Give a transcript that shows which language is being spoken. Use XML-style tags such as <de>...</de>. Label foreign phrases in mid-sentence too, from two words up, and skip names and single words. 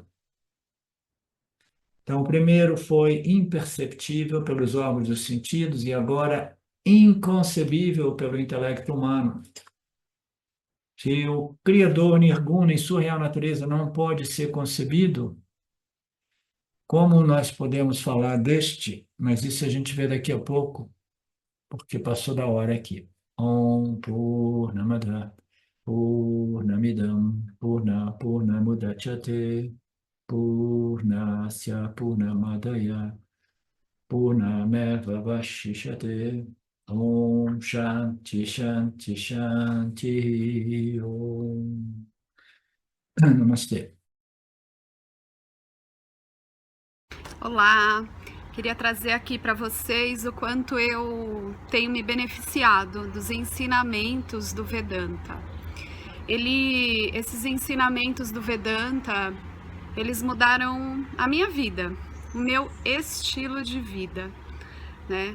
<pt>Então, o primeiro foi imperceptível pelos órgãos dos sentidos e agora inconcebível pelo intelecto humano. Se o Criador Nirguna, em sua real natureza, não pode ser concebido, como nós podemos falar deste? Mas isso a gente vê daqui a pouco, porque passou da hora aqui.</pt> <sa>ॐ पूर्णमदः पूर्णमिदं पूर्णात्पूर्णमुदच्यते पूर्णस्य पूर्णमादाय पूर्णमेवावशिष्यते ॐ शान्तिः शान्तिः शान्तिः ॐ.</sa> <pt>Namastê. Olá, queria trazer aqui para vocês o quanto eu tenho me beneficiado dos ensinamentos do Vedanta. Esses ensinamentos do Vedanta, eles mudaram a minha vida, o meu estilo de vida, né?</pt>